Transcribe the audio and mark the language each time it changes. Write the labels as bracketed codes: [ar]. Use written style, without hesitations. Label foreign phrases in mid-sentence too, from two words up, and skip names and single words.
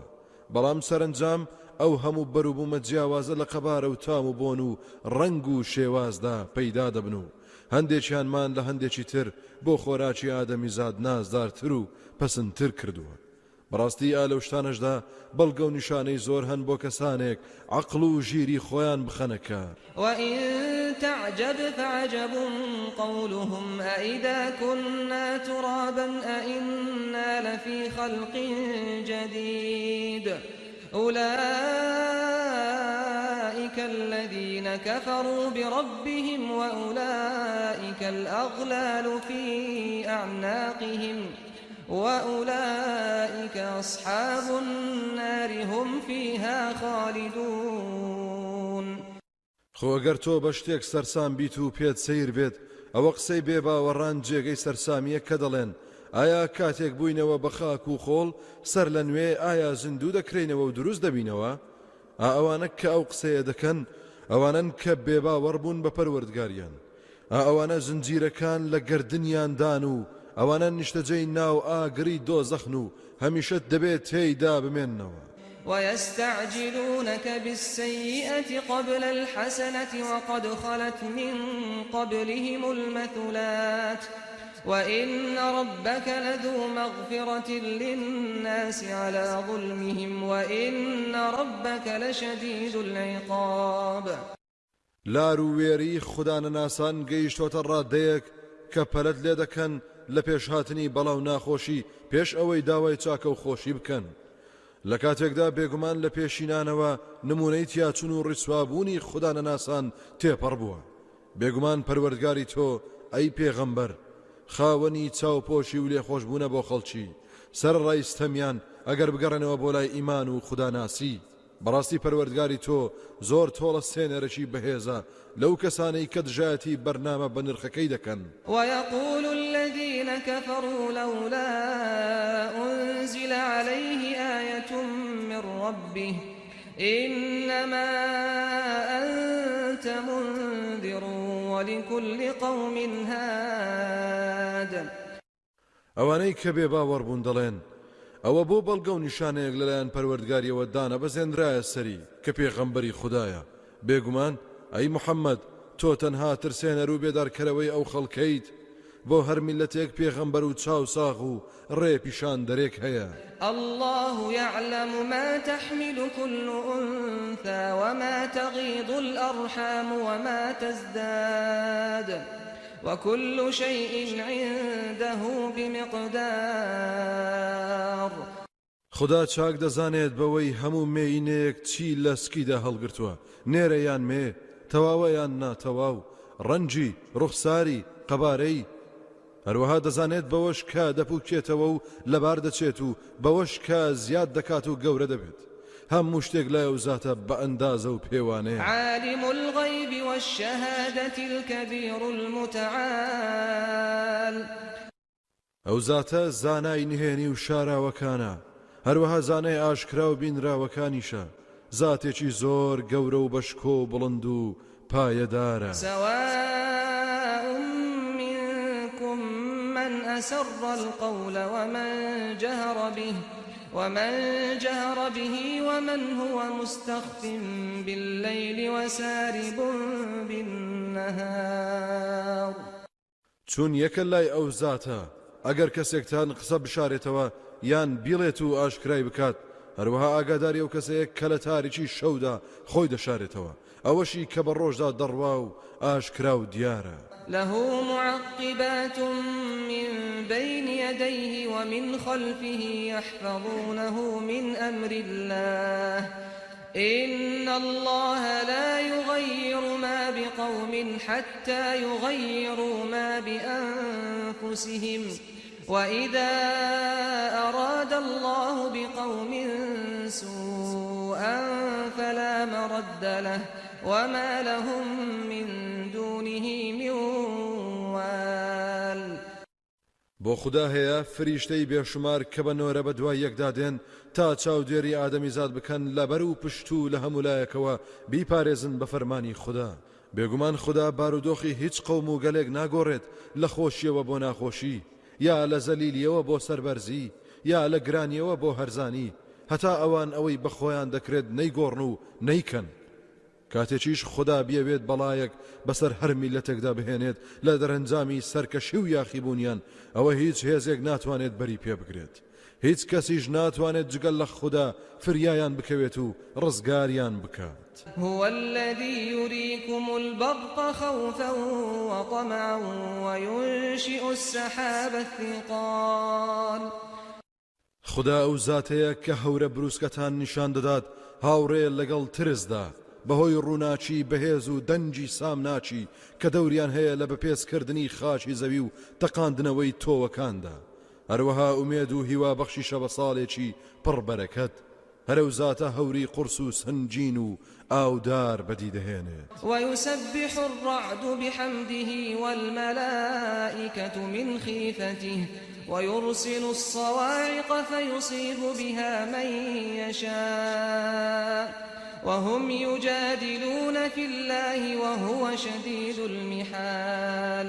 [ckb] بەڵام سەرنجام ئەو هەموو بەروبوومە جیاوازە لە قەبارە و تام و بۆن و ڕەنگ و شێوازدا پەیدا دەبن و هەندێکیانمان لە هەندێکی تر بۆ خۆراکی ئادەمی زاد نازدارتر و پەسندتر کردووە. بەڕاستی ئالە شتانەشدا بەڵگە و نیشانەی زۆر هەن بۆ کەسانێک عەقڵ و ژیری خۆیان بخەنە کار. [ar] وإن تعجب فعجب قولهم أإذا كنا ترابا أإنا لفي خلق جديد أولئك الذين كفروا بربهم وأولئك الأغلال في أعناقهم وأولئك أصحاب النار هم فيها خالدون. [ckb] خۆ ئەگەر تۆ بە شتێک سەرسام بیت و پێت سەیر بێت ئەوە قسەی بێباوەڕان جێگەی سەرسامیە کە دەڵێن ئایا کاتێک بووینەوە بە خاک و خۆڵ سەر لە نوێ ئایا زیندوو دەکرێنەوە و دروست دەبینەوە؟ ئەوانە کە ئەو قسەیە دەکەن ئەوانن کە بێباوەڕ بوون بە پەروەردگاریان، ئەوانە زنجیرەکان لە گردنیاندان و ئەوانە نیشتەجەی ناو ئاگری دۆزەخن و هەمیشە دەبێت تێیدا بمێننەوە. [ar] ويستعجلونك بالسيئة قبل الحسنة وقد خلت من قبلهم المثلات وإن ربك لذو مغفرة للناس على ظلمهم وإن ربك لشديد العقاب. [ckb] لاروێری خودانەناسان گەیشتۆتە ڕادەیەک کە پەلەت لێ دەکەن لە پێشهاتنی بەڵاو ناخۆشی پێش ئەوەی داوای چاکە و خۆشی بکەن. لە کاتێکدا بێگومان لە پێشینانەوە نمونەی تیاچون و ڕیسوابوونی خودانەناسان تێپەڕ بووە. بێگومان پەروەردگاری تۆ ئەی پێغەمبەر خاوەنی چاوپۆشی و لێخۆشبوونە بۆ خەڵکی سەرڕای ستەمیان ئەگەر بگەڕێنەوە بۆ لای ئیمان و خوداناسی. بەڕاستی پەروەردگاری تۆ زۆر تۆڵە سێنەرەشی بەهێزە لەو کەسانەی کە دژایەتی بەرنامە بە نرخەکەی دەکەن. [ar] ويقول الذين كفروا لولا أنزل عليه آية من ربه إنما أنت منذر ولكل قوم هاد. [ckb] ئەوانەی کە بێ باوەڕبوون دەڵێن ئەوە بۆ بەڵگە و نیشانەیەک لەلایەن پەروەردگاریەوە دانا بەزێنرایە سەری کە پێغەمبەری خوددایە. بێگومان ئەی محەممەد تۆ تەنها ترسێنەر و بێدارکەرەوەی ئەو خەڵکەیت بۆ هەر میلەتێک پێغەمبەر و چاوساغ و ڕێپیشان دەرێک هەیە. [ar] الله يعلم ما تحمل كل أنثى وما تغيض الأرحام وما تزداد وكل شيء عنده بمقدار. [ckb] خدا چاک دەزانێت بەوەی هەموو مێینەیەک چی لە سکیدا هەڵگرتووە، نێرەیان مێ، تەواوەیان ناتەواو، ڕەنجی، ڕوخساری، قەبارەی. هەروەها دەزانێت بەوەش کە دەپوکێتەوە و لەبار دەچێت و بەوەش کە زیاد دەکات و گەورە دەبێت. هەموو شتێک لایە و زاتە بە ئەندازە و پێوانەیە. [ar] عالم الغيب والشهادة الكبير المتعال. [ckb] ئەو زاتە زانای نهێنی و شاراوەکانە، هەروەها زانای ئاشکرا و بینراوەکانیشە، زاتێکی زۆر گەورە و بەشکۆ و بڵند و پایەدارە. [ar] سواء منكم من أسر القول ومن جهر به ومن هو مستخف بالليل وسارب بالنهار. [ckb] چون یەکە لای ئەو زاتە ئەگەر کەسێکتان قسە بشارێتەوە یان بیڵێت و ئاشکرای بکات، هەروەها ئاگاداری ئەو کەسەیە کە لە تاریکی شەودا خۆی دەشارێتەوە، ئەوەشی کە بە ڕۆژدا دەڕوا و ئاشکرا و دیارە. [ar] له معقبات من بين يديه ومن خلفه يحفظونه من أمر الله إن الله لا يغير ما بقوم حتى يغيروا ما بأنفسهم وإذا أراد الله بقوم سوءا فلا مرد له وما لهم من دونه من وال. [ckb] بۆ خدا هەیە فریشتەی بێشمار کە بە نۆرە بە دوای یەکدادێن تا چاودێری ئادەمیزاد بکەن لەبەر و پشت و لە هەموو لایەکەوە بیپارێزن بە فەرمانی خدا. بێگومان خدا بارودۆخی هیچ قەوم و گەلێک ناگۆڕێت لە خۆشیەوە بۆ ناخۆشی، یا لە زەلیلیەوە بۆ سەربەرزی، یا لە گرانیەوە بۆ هەرزانی، هەتا ئەوان ئەوەی بەخۆیان دەکرێت نەیگۆڕن و نەیکەن. کاتێکیش خدا بیەوێت بەڵایەک بەسەر هەر میلەتێکدا بهێنێت لە دەرەنجامی سەرکەشی و یاخیبوونیان، ئەوە هیچ هێزێک ناتوانێت بەری پێ بگرێت. هیچ کەسیش ناتوانێت جگەل لە خوددا فریایان بکەوێت و ڕزگاریان بکات. [ar] هو الذي يريكم البرق خوفا وطمعا وينشئ السحاب الثقال. [ckb] خدا ئەو زاتەیە کە هەورە بروسکەتان نیشان دەدات هاوڕێ لەگەڵ ترسدا بەهۆی ڕووناچی بەهێز و دەنجی سامناچی کە دەوریان هەیە لە بەپێزکردنی خاچی زەوی و تەقاندنەوەی تۆوەکاندا هەروەها ئومێد و هیوا بەخشیشە بە ساڵێکی پڕبەرەکەت هەرەو زاتە هەوری قورس و سنجین و ئاودار بەدی دەهێنێت [ar] ويسبح الرعد بحمده والملائكة من خيفته ويرسل الصواعق فيصيب بها من يشاء وهم يجادلون في الله وهو شديد المحال